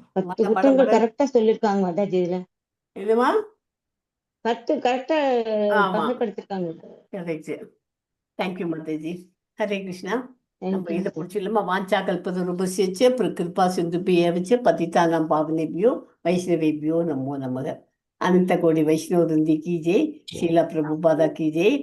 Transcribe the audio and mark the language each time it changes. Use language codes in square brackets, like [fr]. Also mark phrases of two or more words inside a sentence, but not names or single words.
[ta] 10 குற்றங்கள் கரெக்டா சொல்லியிருக்காங்க மாதாஜி. இதுல இதுமா 10 கரெக்டா ஆமா வகைப்படுத்திருக்காங்க. கரெக்ட். தேங்க்யூ மாதாஜி. ஹரே கிருஷ்ணா. நம்ம தேங்க்யூ. இதை பிடிச்சிடலாமா? [sa] वाञ्छा कल्पतरुभ्यश्च कृपा सिन्धुभ्य एव च पतितानां पावनेभ्यो वैष्णवेभ्यो नमो नमः. [hi] अनंत कोटि वैष्णव वृंदी की जय। शीला प्रभुपादा की जय।